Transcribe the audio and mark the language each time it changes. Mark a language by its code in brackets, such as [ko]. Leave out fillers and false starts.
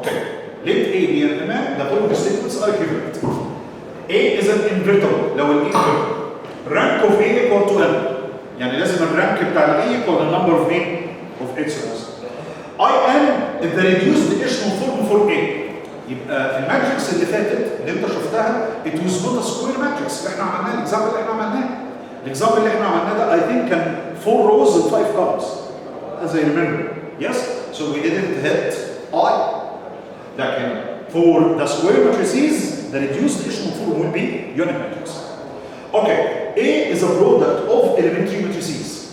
[en] Okay, let A be an element, the following statements are equivalent. A is an invertible, [ar] لو ال [en] A invertible. Rank of A equal to n. [ar] يعني لازم الرانك بتاع ال [en] A equal the number of A of its rows. IN is the reduced echelon form for A. [ar] يبقى الماتريكس اللي فاتت اللي انت شفتها [en] it was not a square matrix [ar] اللي احنا عملناه الاكزامبل اللي احنا عملناه. الاكزامبل اللي احنا عملناه ده [en] I think [ar] كان [en] 4 rows and 5 columns as I remember. Yes? So we didn't hit I. [ar] لكن [en] for the square matrices the reduced echelon form will be unit matrix. Okay, A is a product of elementary matrices.